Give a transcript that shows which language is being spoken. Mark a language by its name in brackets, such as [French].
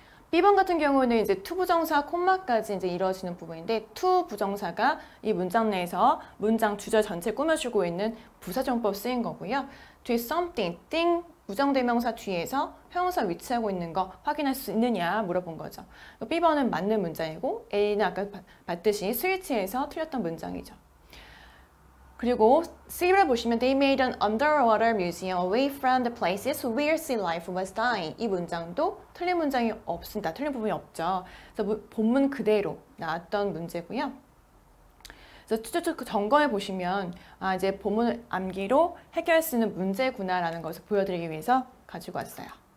[Korean] B번 같은 경우는 이제 to 부정사 콤마까지 이제 이루어지는 부분인데 to 부정사가 이 문장 내에서 문장 주절 전체 꾸며주고 있는 부사정법 쓰인 거고요. 뒤에 something, thing 부정대명사 뒤에서 형용사 위치하고 있는 거 확인할 수 있느냐 물어본 거죠. B번은 맞는 문장이고 A는 아까 봤듯이 스위치해서 틀렸던 문장이죠. 그리고 C를 보시면 [English] They made an underwater museum away from the places where sea life was dying. [Korean] 이 문장도 틀린 문장이 없습니다. 틀린 부분이 없죠. 그래서 본문 그대로 나왔던 문제고요. 그래서 쭉쭉 점검해 보시면 이제 본문 암기로 해결할 수 있는 문제구나라는 것을 보여드리기 위해서 가지고 왔어요.